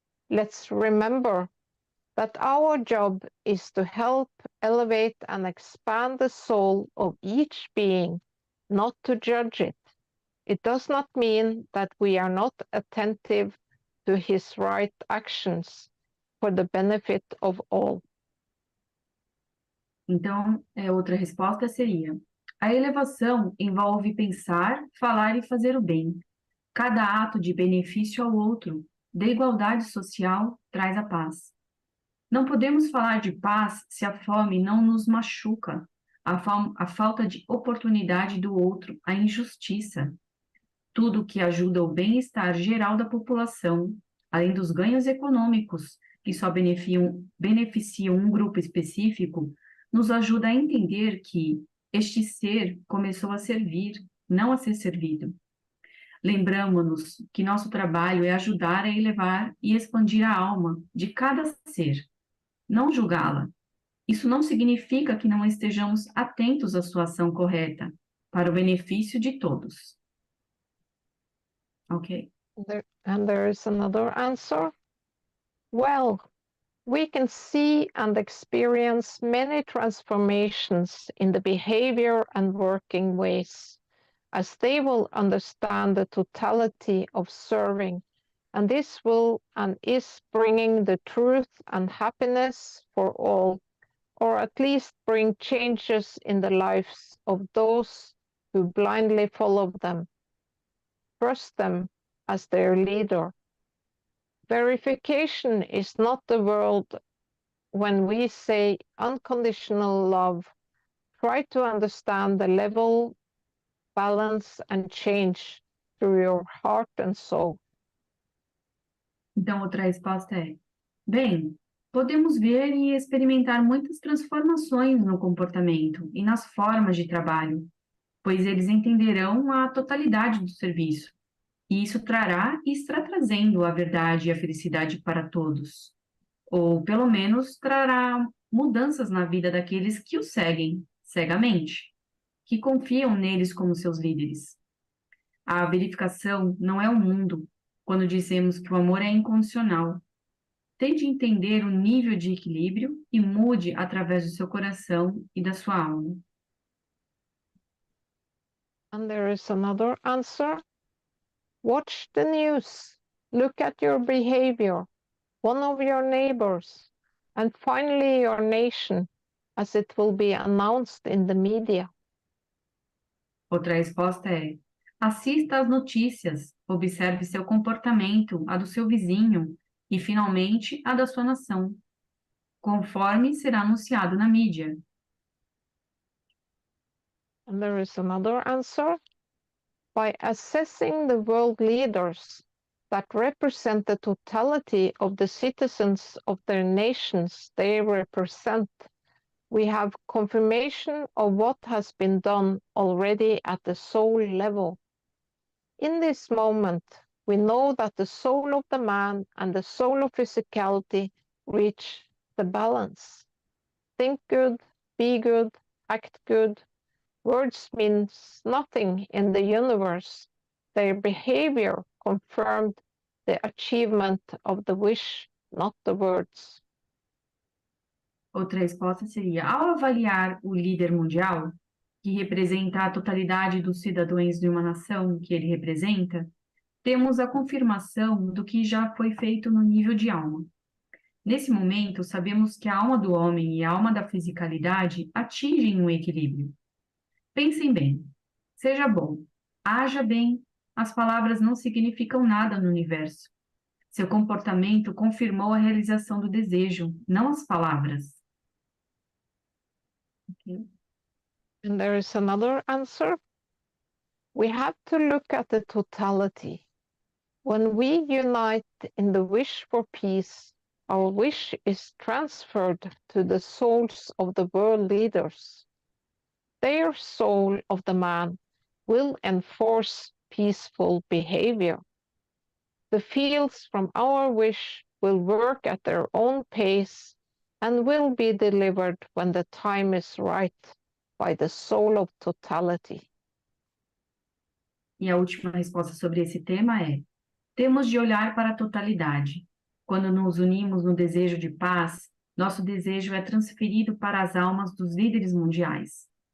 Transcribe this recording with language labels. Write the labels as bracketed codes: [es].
[en] Let's remember that our job is to help elevate and expand the soul of each being, not to judge it. It does not mean that we are not attentive to his right actions for the benefit of all. [pt] Então, outra resposta seria: a elevação envolve pensar, falar e fazer o bem. Cada ato de benefício ao outro, de igualdade social, traz a paz. Não podemos falar de paz se a fome não nos machuca, a falta de oportunidade do outro, a injustiça. Tudo que ajuda o bem-estar geral da população, além dos ganhos econômicos que só beneficiam um grupo específico, nos ajuda a entender que este ser começou a servir, não a ser servido. Lembramos-nos que nosso trabalho é ajudar a elevar e expandir a alma de cada ser, não julgá-la. Isso não significa que não estejamos atentos à sua ação correta, para o benefício de todos. [en] Okay. And there is another answer. Well, we can see and experience many transformations in the behavior and working ways, as they will understand the totality of serving, and this will and is bringing the truth and happiness for all, or at least bring changes in the lives of those who blindly follow them. Trust them as their leader. Verification is not the world when we say unconditional love. Try to understand the level, balance, and change through your heart and soul. [pt] Então, outra resposta é: bem, podemos ver e experimentar muitas transformações no comportamento e nas formas de trabalho, pois eles entenderão a totalidade do serviço, e isso trará e está trazendo a verdade e a felicidade para todos, ou pelo menos trará mudanças na vida daqueles que o seguem cegamente, que confiam neles como seus líderes. A verificação não é o mundo, quando dizemos que o amor é incondicional. Tente entender o nível de equilíbrio e mude através do seu coração e da sua alma. [en] And there is another answer. Watch the news. Look at your behavior, one of your neighbors, and finally your nation, as it will be announced in the media. [pt] Outra resposta é: assista às notícias, observe seu comportamento, a do seu vizinho e, finalmente, a da sua nação, conforme será anunciado na mídia. [en] And there is another answer. By assessing the world leaders that represent the totality of the citizens of their nations they represent, we have confirmation of what has been done already at the soul level. In this moment, we know that the soul of the man and the soul of physicality reach the balance. Think good, be good, act good. Words means nothing in the universe. Their behavior confirmed the achievement of the wish, not the words. [pt] Outra resposta seria: ao avaliar o líder mundial, que representa a totalidade dos cidadãos de uma nação que ele representa, temos a confirmação do que já foi feito no nível de alma. Nesse momento, sabemos que a alma do homem e a alma da fisicalidade atingem um equilíbrio. Pensem bem, seja bom, haja bem, as palavras não significam nada no universo. Seu comportamento confirmou a realização do desejo, não as palavras. [en] Okay. And there is another answer. We have to look at the totality. When we unite in the wish for peace, our wish is transferred to the souls of the world leaders. Their soul of the man will enforce peaceful behavior. The fields from our wish will work at their own pace and will be delivered when the time is right by the soul of totality. [pt] E a última resposta sobre esse tema é: temos de olhar para a totalidade. Quando nos unimos no desejo de paz, nosso desejo é transferido para as almas dos líderes mundiais.